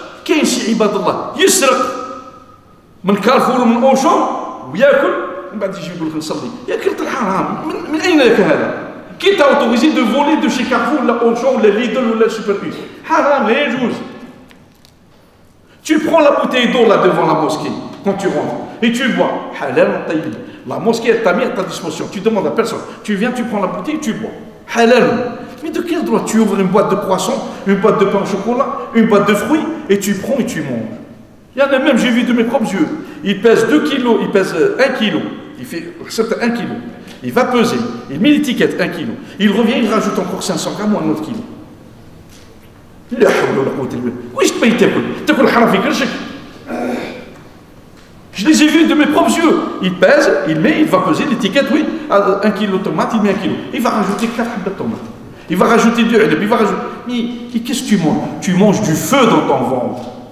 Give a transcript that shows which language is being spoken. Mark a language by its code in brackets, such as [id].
[ar] كاين شي عباد الله يسرق من كارفور ومن اوشون وياكل ومن بعد يجي يقول لك نصلي. يا كلت الحرام. من اين لك هذا؟ كي تاوتوريزي دو فولي دو شي كارفور ولا اوشون ولا ليدل ولا سوبر بيس. حرام لا يجوز. [fr] Tu prends la bouteille d'eau là devant la mosquée quand tu rentres et tu bois. Halal ou tayyib. La mosquée elle t'a mis à ta disposition. Tu demandes à personne. Tu viens, tu prends la bouteille, tu bois. Halal. Mais de quel droit tu ouvres une boîte de poisson, une boîte de pain au chocolat, une boîte de fruits et tu prends et tu manges? Il y en a même, j'ai vu de mes propres yeux. Il pèse 2 kilos, il pèse 1 kilo. Il fait 1 kilo. Il va peser, il met l'étiquette 1 kilo. Il revient, il rajoute encore 500 grammes ou un autre kilo. [ar] لا حول ولا قوة إلا بالله. وإيش تبي تاكل؟ تاكل الحرام في كرشك. [fr] Je les ai vus de mes propres yeux. Il pèse, il met, il va peser l'étiquette, oui, 1 kilo de tomates, il met 1 kilo. Il va rajouter 4 habits de tomates. Il va rajouter du halib, il va rajouter. Mais qu'est-ce que tu manges? Tu manges du feu dans ton ventre.